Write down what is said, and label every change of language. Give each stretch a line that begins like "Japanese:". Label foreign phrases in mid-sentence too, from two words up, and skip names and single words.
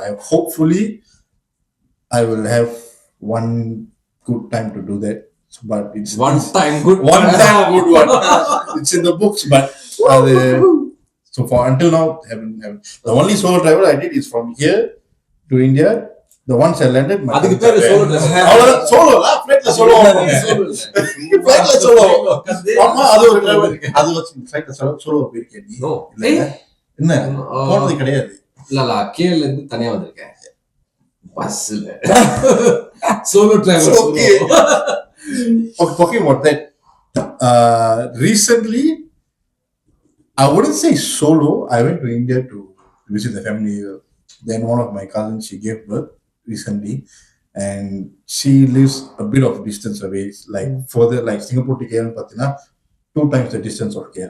English: Hopefully I will have one good time to do that. But it's One time good one. It's in the books, but so for until now, haven't. The only solo travel I did is from here to India. The ones I landed, my
Tamil: அதுக்கு பேரு
English: solo travel.
Tamil: solo lah, flight la solo. Flight la solo. ஆமா, அது ஒரு travel. அது வந்து flight la solo போயிருக்கேன் நீ?
English: No.
Tamil: என்ன? போனது கிடையாது. இல்ல கேல இருந்து தனியா வந்திருக்கேன். பஸ்ல.
English: Solo travel. Okay. Talking about that, recently, I wouldn't say solo. I went to India to visit the family. Then one of my cousins, she gave birth recently, and she lives a bit of distance away, like further, like Singapore to KL, Patina, 2 times the distance of KL.